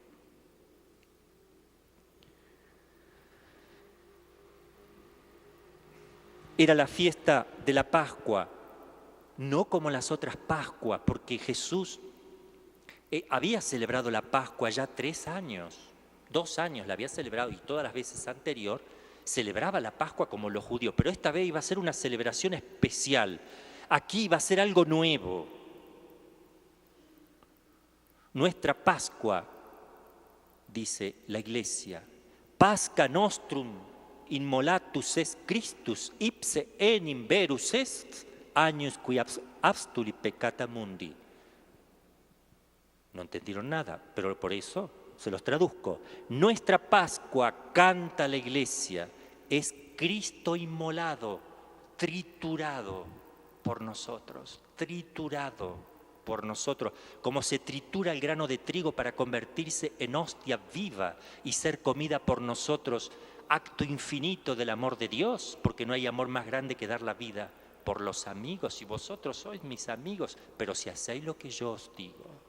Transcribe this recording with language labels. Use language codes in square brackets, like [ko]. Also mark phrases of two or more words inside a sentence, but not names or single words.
[es] Era la fiesta de la Pascua, no como las otras Pascuas, porque Jesús había celebrado la Pascua ya 3 años, 2 años la había celebrado y todas las veces anterior celebraba la Pascua como los judíos, pero esta vez iba a ser una celebración especial. Aquí iba a ser algo nuevo. Nuestra Pascua, dice la Iglesia, [la] Pasca nostrum immolatus est Christus ipse enim verus est agnus qui abstuli peccata mundi. [es] No entendieron nada, pero por eso se los traduzco. Nuestra Pascua, canta la Iglesia, es Cristo inmolado, triturado por nosotros, triturado por nosotros, como se tritura el grano de trigo para convertirse en hostia viva y ser comida por nosotros, acto infinito del amor de Dios, porque no hay amor más grande que dar la vida por los amigos, y vosotros sois mis amigos, pero si hacéis lo que yo os digo.